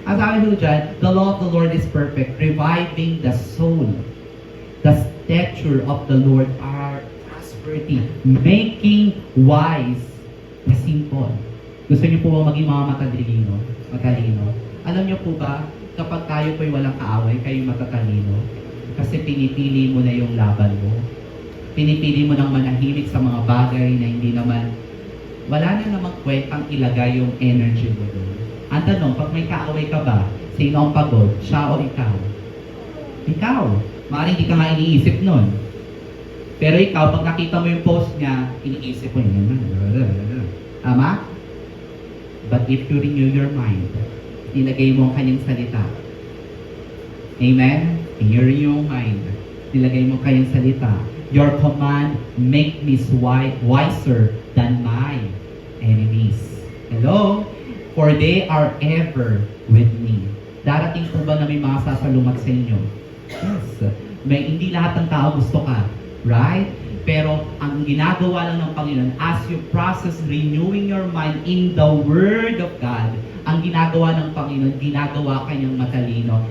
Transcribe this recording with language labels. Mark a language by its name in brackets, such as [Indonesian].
[Filipino] Ang sabi po dyan, [English] the law of the Lord is perfect, reviving the soul. The stature of the Lord are prosperity, making wise the simple. [Filipino] Gusto niyo po ba maging mga matalino? Alam niyo po ba, kapag tayo po'y walang kaaway, kayo matatalino, Kasi pinipili mo na yung laban mo. Pinipili mo nang manahimik sa mga bagay na hindi naman, wala na namang kwentang ilagay yung energy mo doon. Ang tanong, pag may kaaway ka ba, sino ang pagod? Siya o ikaw? Ikaw. Maaaring hindi ka nga iniisip nun. Pero ikaw, pag nakita mo yung post niya, iniisip mo yun. Tama? [English] But if you renew your mind, [Filipino] nilagay mo ang kanyang salita. [English] Amen? In your renew mind, [Filipino] nilagay mo ang kanyang salita. [English] Your command make me wiser than my enemies. Hello? For they are ever with me. [Filipino] Darating po ba na may mga sasalungat sa inyo? Yes. Hindi lahat ng tao gusto ka. Right? Pero ang ginagawa lang ng Panginoon, [English] as you process renewing your mind in the Word of God, [Filipino] ang ginagawa ng Panginoon, ginagawa kanyang matalino.